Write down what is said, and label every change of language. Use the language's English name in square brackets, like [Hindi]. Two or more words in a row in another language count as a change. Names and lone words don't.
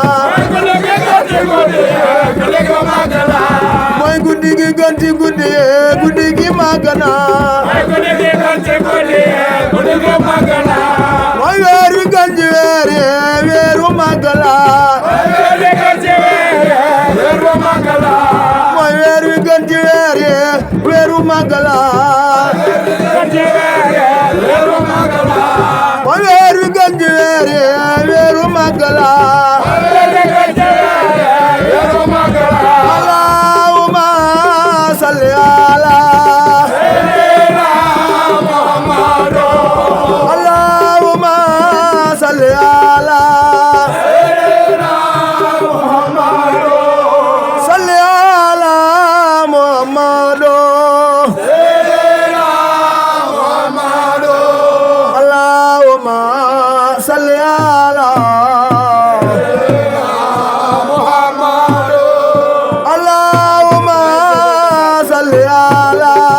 [Wolof] mooy guddi gi gën ci guddi gi màgg na mooy weer wi gën ci weer yi weeru màggala mooy weer wi gën ci weer yi weeru màggala mooy weer wi gën ci weer yi weeru màggala [Arabic] اللهم صل على اللهم صل على صل على محمد اللهم صل على اللهم صل على